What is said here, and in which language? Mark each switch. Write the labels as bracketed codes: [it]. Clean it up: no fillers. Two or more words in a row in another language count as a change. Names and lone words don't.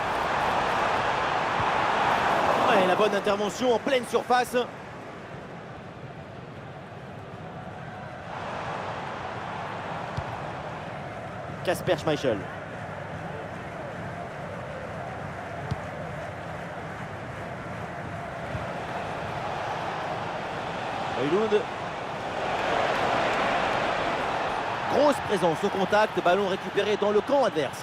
[fr] Ouais, la bonne intervention en pleine surface. Kasper Schmeichel. Højlund. Grosse présence au contact, ballon récupéré dans le camp adverse.